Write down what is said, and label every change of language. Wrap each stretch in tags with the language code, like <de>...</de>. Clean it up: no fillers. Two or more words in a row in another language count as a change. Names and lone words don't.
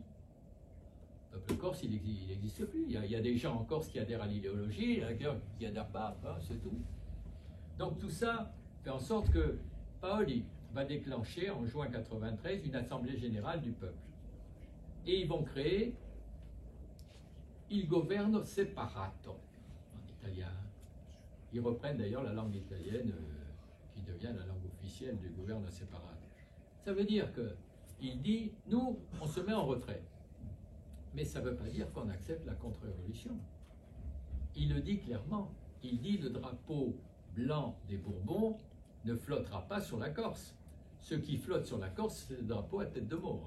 <fr>Le peuple corse, il n'existe plus. Il y a des gens en Corse qui adhèrent à l'idéologie, il y a des gens qui n'adhèrent pas, c'est tout. Donc tout ça fait en sorte que Paoli va déclencher en juin 93 une assemblée générale du peuple. Et ils vont créer Il governo separato en italien. Ils reprennent d'ailleurs la langue italienne qui devient la langue officielle du governo separato. Ça veut dire qu'il dit, nous, on se met en retrait. Mais ça ne veut pas dire qu'on accepte la contre-révolution. Il le dit clairement. Il dit le drapeau blanc des Bourbons ne flottera pas sur la Corse. Ce qui flotte sur la Corse, c'est le drapeau à tête de mort.</fr>